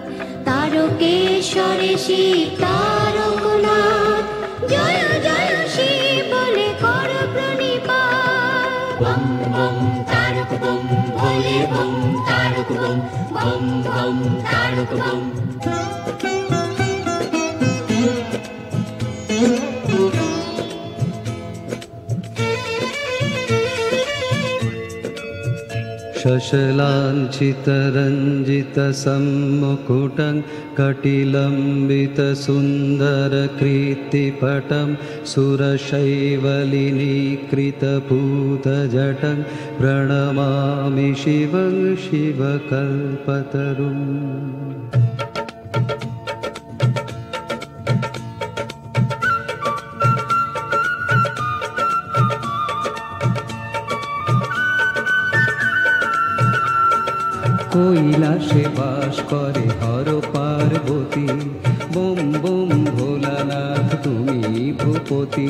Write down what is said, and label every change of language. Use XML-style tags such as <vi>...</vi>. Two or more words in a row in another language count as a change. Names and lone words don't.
<bn>তারকেশ্বরে শিব তারকনাথ জয় জয় শিব বোলে করো প্রণিপাত। বম বম তারক বম ভোলে বম তারক বম বম বম তারক বম।</bn> <sa>शशलाञ्छितरञ्जितसम्मुकुटं कटिलम्बितसुन्दरकीर्तिपटं सुरशैवलिनीकृतपूतजटं प्रणमामि शिवं शिवकल्पतरुम्।</sa> <bn>কৈলাসে বাস করে হর পার্বতী বোম বোম ভোলানাথ তুমি ভূপতি।</bn>